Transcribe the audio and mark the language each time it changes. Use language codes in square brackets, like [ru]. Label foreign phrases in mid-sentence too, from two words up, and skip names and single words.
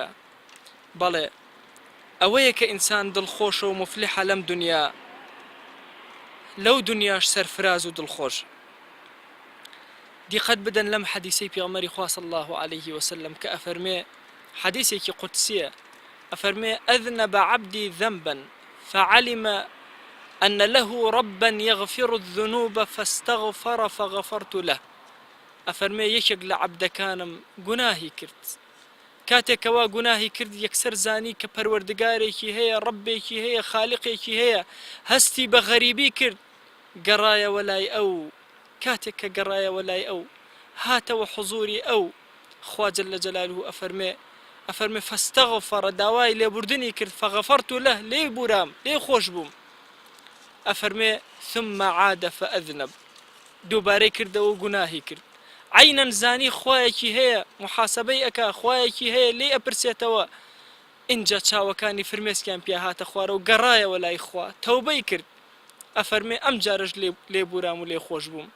[ckb] بەڵێ ئەوەیە کە ئینسان دڵخۆشە و مفلحە لەم دنیا، لەو دنیاش سەرفراز و دڵخۆش. دیقەت بدەن لەم حەدیسەی پێغەمبەری خوا [ar] صلی الله عليه وسلم [ckb] کە ئەفەرمێ، حەدیسێکی قودسیە، ئەفەرمێ: [ar] أذنب عبدي ذنبا فعلم أن له ربا يغفر الذنوب فاستغفر فغفرت له. [ckb] ئەفەرمێ یەکێک لە عەبدەکانم گوناهی کرد، کاتێکەوە گوناهی کرد یەکسەر زانی کە پەروەردگارێکی هەیە، ڕەبێکی هەیە، خاڵقێکی هەیە، هەستی بە غەریبی کرد، گەڕایەوە لای ئەو. کاتێک کە گەڕایەوە لای ئەو، هاتەوە حوزوری ئەو، خوا [ar] جەلە جەلالوه [ckb] ئەفەرمێ فاستغفر، داوای لێبوردنی کرد، [ar] فغفرت له، [ckb] لێ بورام، لێ خۆش بووم. [ar] ئەفەرمێ ثم عاد فأذنب، [ckb] دووبارەی کردەوە گوناهی کرد، عینەن زانی خوایەکی هەیە، محاسەبەی ئەکا، خوایەکی هەیە، لێ ئەپرسێتەوە. اینجا چاوەکانی فرمێسکیان پێ هاتە خوارە و گەڕایەوە لای خوا، تەوبەی کرد. ئەفەرمێ ئەم جارش لێ بورام و لێ خۆش بووم.